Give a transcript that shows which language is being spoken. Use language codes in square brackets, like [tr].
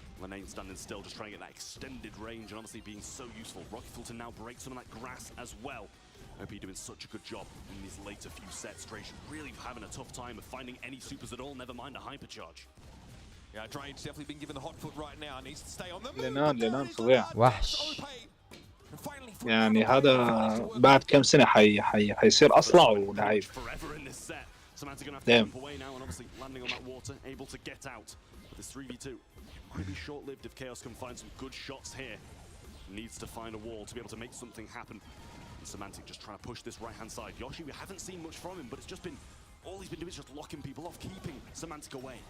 [en] Lane standing still, just trying to get that extended range and obviously being so useful. Rocket fuel to now break some of that grass as well. OP doing such a good job in these later few sets. Drage really having a tough time of finding any supers at all, never mind a hypercharge. Yeah, Drage definitely been given the hot foot right now. Needs to stay on the move. [ar] لنان فظيع. وحش. يعني هذا بعد كم سنة حيصير أصلع ولعيب. [en] Semantic gonna have to jump away now and obviously landing on that water, able to get out. But this 3v2 might be short-lived if Chaos can find some good shots here. Needs to find a wall to be able to make something happen. And Semantic just trying to push this right-hand side. Yoshi, we haven't seen much from him, but it's just been all he's been doing is just locking people off, keeping Semantic away.